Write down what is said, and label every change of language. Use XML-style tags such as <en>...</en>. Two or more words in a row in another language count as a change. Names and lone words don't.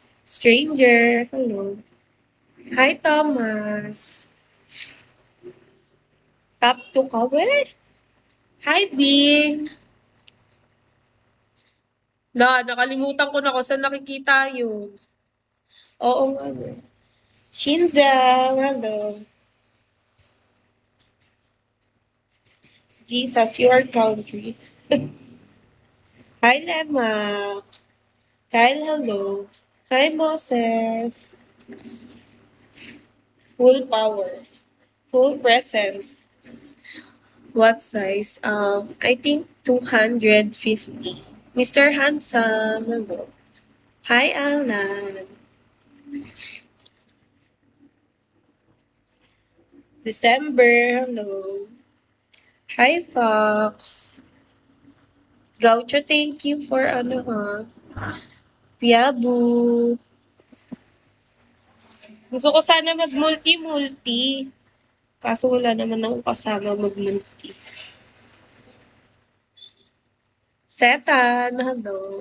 <en>Stranger, hello. Hi, Thomas. Top 2</en> <tl>ka, weh?</tl> <en>Hi, Bing.</en> <tl>Nakalimutan ko na kung saan nakikita yun. Oo nga, weh. Shinza, hello.</tl> <en>Jesus, your country. Hi, Lemma. Kyle, hello. Hi, Moses. Full power. Full presence. What size? I think 250. Mr. Handsome, hello. Hi, Alan. December, hello. Hi, Fox. Gaucho, thank you for</en> <tl>ano ha.</tl> <en>Piabu.</en> <tl>Gusto ko sana mag-multi-multi. Kaso wala naman akong kasama mag-multi.</tl> <en>Setan, hello.</en>